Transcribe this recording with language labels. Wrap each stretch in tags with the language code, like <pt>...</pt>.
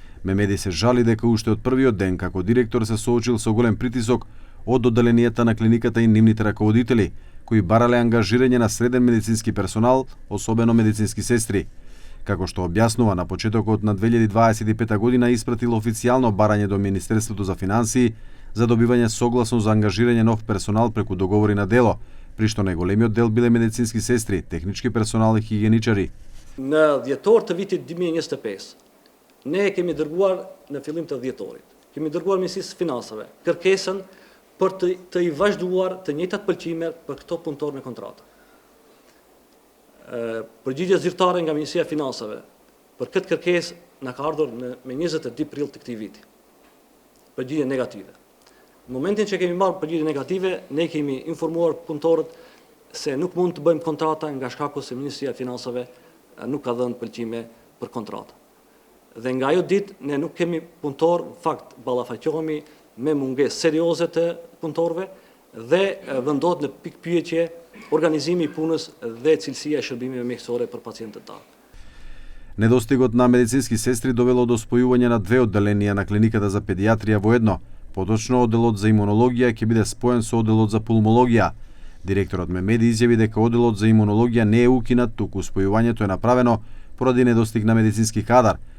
<mk>Мемеди се жали дека уште од првиот ден како директор се соочил со голем притисок од одделенијата на клиниката и нивните раководители, кои барале ангажирање на среден медицински персонал, особено медицински сестри. Како што објаснува, на почетокот на 2025 година испратил официјално барање до Министерството за финансии за добивање согласно за ангажирање нов персонал преку договори на дело, при што најголемиот дел биле медицински сестри, технички персонал и хигиеничари.</mk> <sq>На dhjetor të vitit 2025, ne kemi dërguar në fillim të dhjetorit, kemi dërguar Ministrisë së Finansave kërkesën për të i vazhduar të njëjtat pëlqime për këto punëtorë me kontrata. Përgjigje zyrtare nga Ministria e Finansave për këtë kërkesë na ka ardhur me 22 prill të këtij viti. Përgjigje negative. Në momentin që kemi marrë përgjigje negative, ne kemi informuar punëtorët se nuk mund të bëjmë kontrata nga shkaku se Ministria e Finansave nuk ka dhënë pëlqime për kontrata. Dhe nga ajo ditë ne nuk kemi punëtor, në fakt ballafaqohemi me mungesë serioze të punëtorëve dhe vendohet në pikpyetje organizimi i punës dhe cilësia e shërbimeve mjekësore për pacientët tanë.</sq> <mk>Недостигот на медицински сестри довело до спојување на две одделенија на клиниката за педиатрија во едно. Поточно одделот за имунологија ќе биде споен со одделот за пулмологија. Директорот Мемеди изјави дека одделот за имунологија не е укинат, туку спојувањето е направено поради недостиг на медицински кадар.</mk>